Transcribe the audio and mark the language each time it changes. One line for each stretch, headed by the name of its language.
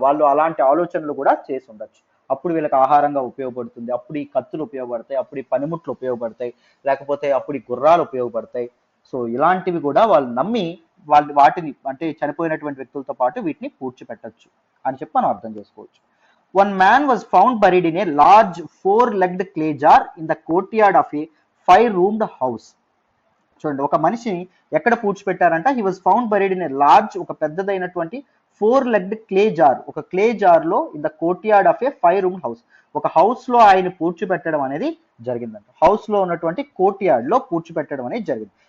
Telugu: వాళ్ళు అలాంటి ఆలోచనలు కూడా చేసి ఉండొచ్చు. అప్పుడు వీళ్ళకి ఆహారంగా ఉపయోగపడుతుంది, అప్పుడు ఈ కత్తులు ఉపయోగపడతాయి, అప్పుడు ఈ పనిముట్లు ఉపయోగపడతాయి, లేకపోతే అప్పుడు ఈ గుర్రాలు ఉపయోగపడతాయి. సో ఇలాంటివి కూడా వాళ్ళు నమ్మి వాటిని అంటే చనిపోయినటువంటి వ్యక్తులతో పాటు వీటిని పూడ్చిపెట్టచ్చు అని చెప్పి మనం అర్థం చేసుకోవచ్చు.
English: One man was found buried in a large 4-legged clay jar in the courtyard of a 5-roomed house.
Telugu: చూడండి, ఒక మనిషిని ఎక్కడ పూడ్చిపెట్టారంట?
English: he was found buried in a large,
Telugu: ఒక పెద్దదైనటువంటి
English: 4-legged clay jar,
Telugu: ఒక క్లే జార్ లో
English: In the courtyard of a 5-roomed house.
Telugu: ఒక house లో ఆయన పూడ్చిపెట్టడం అనేది జరిగిందంట. హౌస్ లో ఉన్నటువంటి కోర్ట్యార్డ్ లో పూడ్చిపెట్టడం అనేది జరిగింది.